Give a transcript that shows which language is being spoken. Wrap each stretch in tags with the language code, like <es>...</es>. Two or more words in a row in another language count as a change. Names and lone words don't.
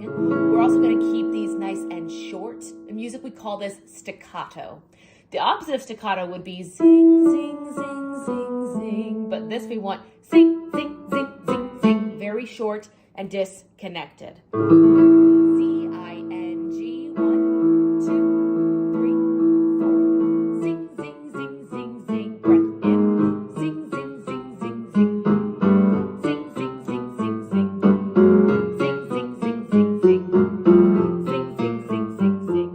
<en>We're also going to keep these nice and short. In music, we call this staccato. The opposite of staccato would be zing, zing, zing, zing, zing. But this we want zing, zing, zing, zing, zing. Very short and disconnected. Z-I-N-G. 1, 2, 3, 4. Zing, zing, zing, zing, zing. Breath in. Zing, zing, zing, zing, zing. Zing, zing, zing, zing, zing. Zing, zing, zing, zing, zing. Zing, zing, zing, zing, zing.</en>